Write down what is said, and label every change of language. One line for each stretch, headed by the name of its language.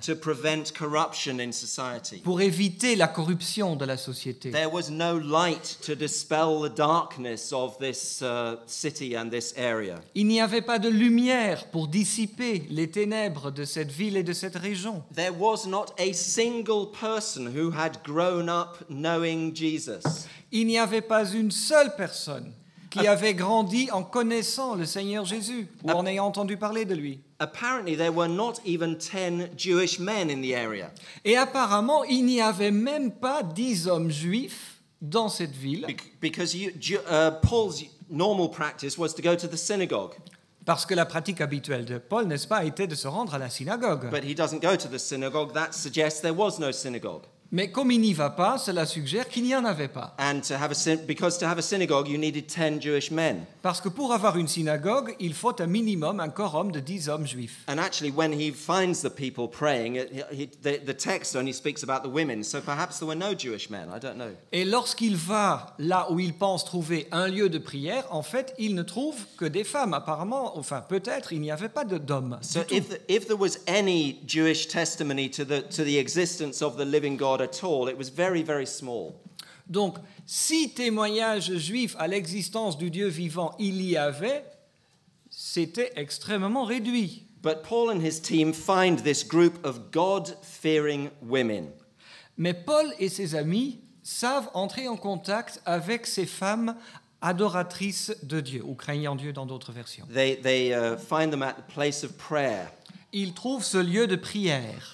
English: to prevent corruption in society.
French: pour éviter la corruption de la société.
English: There was no light to dispel the darkness of this city and this area.
French: Il n'y avait pas de lumière pour dissiper les ténèbres de cette ville et de cette région.
English: There was not a single person who had grown up knowing Jesus.
French: Il n'y avait pas une seule personne qui avait grandi en connaissant le Seigneur Jésus ou en ayant entendu parler de lui.
English: Apparently, there were not even 10 Jewish men in the area.
French: Et apparemment, il n'y avait même pas 10 hommes juifs dans cette ville,
English: Because Paul's normal practice was to go to the synagogue.
French: parce que la pratique habituelle de Paul, n'est-ce pas, était de se rendre à la synagogue.
English: But he doesn't go to the synagogue. That suggests there was no synagogue.
French: Mais comme il n'y va pas, cela suggère qu'il n'y en avait pas.
English: And because to have a synagogue, you needed 10 Jewish men.
French: Parce que pour avoir une synagogue, il faut un minimum, un quorum de 10 hommes juifs.
English: And actually, when he finds the people praying, the text only speaks about the women. So perhaps there were no Jewish men. I don't know.
French: Et lorsqu'il va là où il pense trouver un lieu de prière, en fait, il ne trouve que des femmes. Apparemment, enfin peut-être, il n'y avait pas d'hommes.
English: So if there was any Jewish testimony to the existence of the living God at all, it was very, very small.
French: Donc, si témoignage juif à l'existence du Dieu vivant il y avait, c'était extrêmement réduit.
English: But Paul and his team find this group of God-fearing women.
French: Mais Paul et ses amis savent entrer en contact avec ces femmes adoratrices de Dieu, ou craignant Dieu dans d'autres versions.
English: They find them at the place of prayer
French: Ils trouvent ce lieu de prière